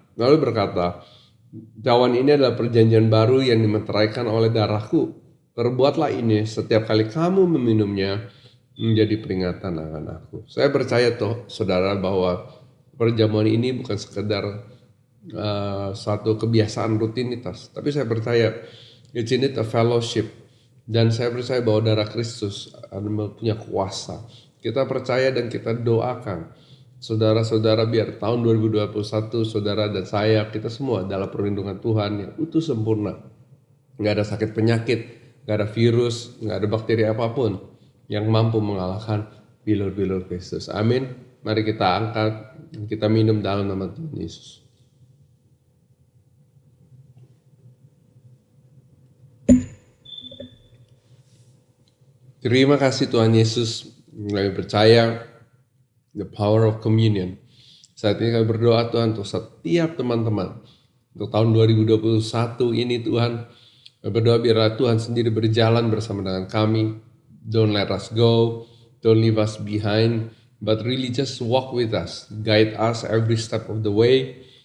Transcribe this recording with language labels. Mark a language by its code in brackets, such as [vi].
[id] Lalu berkata, cawan ini adalah perjanjian baru yang dimeteraikan oleh darahku. Perbuatlah ini setiap kali kamu meminumnya menjadi peringatan akan aku. Saya percaya saudara bahwa perjamuan ini bukan sekedar suatu kebiasaan rutinitas. Tapi saya percaya [en] it's in it a fellowship. [id] Dan saya percaya bahwa darah Kristus punya kuasa. Kita percaya dan kita doakan Saudara-saudara, biar tahun 2021 saudara dan saya, kita semua dalam perlindungan Tuhan yang utuh sempurna. Nggak ada sakit penyakit, nggak ada virus, nggak ada bakteri apapun yang mampu mengalahkan bilur-bilur Kristus. Amin. Mari kita angkat, kita minum dalam nama Tuhan Yesus. Terima kasih Tuhan Yesus, kami percaya [en] the power of communion. [id] Saat ini kami berdoa Tuhan untuk setiap teman-teman. Untuk tahun 2021 ini Tuhan, kami berdoa biarlah Tuhan sendiri berjalan bersama dengan kami. [en] Don't let us go, don't leave us behind, but really just walk with us. Guide us every step of the way.